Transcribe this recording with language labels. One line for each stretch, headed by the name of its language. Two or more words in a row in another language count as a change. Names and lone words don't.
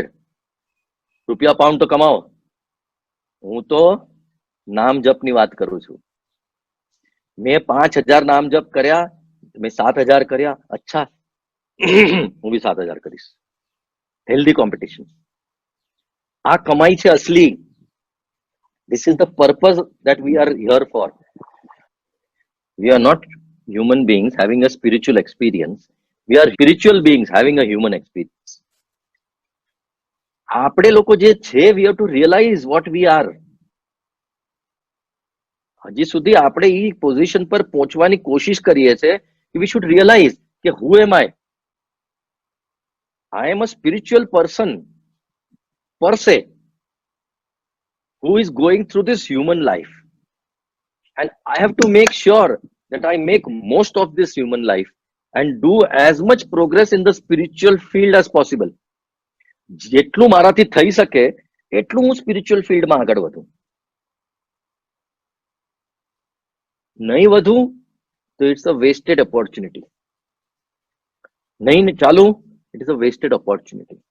Gujarati: રૂપિયા પાઉન્ડ તો કમાવો. હું તો નામ જપની વાત કરું છું. મેં 5,000 નામ જપ કર્યા, મેં 7,000 કર્યા. અચ્છા, હું બી 7,000 કરીશ.
English: healthy competition.
Gujarati: આ કમાઈ છે અસલી.
English: This is the purpose that we are here for. We are not human beings having a spiritual experience. We are spiritual beings having a human experience.
Gujarati: આપણે લોકો જે છે,
English: we have to realize what we are.
Gujarati: હજી સુધી આપણે એ પોઝિશન પર પહોંચવાની કોશિશ કરીએ છીએ કે
English: we should realize
Gujarati: કે
English: who am I? I am a spiritual person per se who is going through this human life, and I have to make sure that I make most of this human life and do as much progress in the spiritual field as possible.
Gujarati: જેટલું મારાથી થઈ શકે એટલું હું સ્પિરિચ્યુઅલ ફિલ્ડમાં આગળ વધું. નહીં વધુ તો
English: It's a wasted opportunity.
Gujarati: નહીં ચાલુ,
English: it is a wasted opportunity.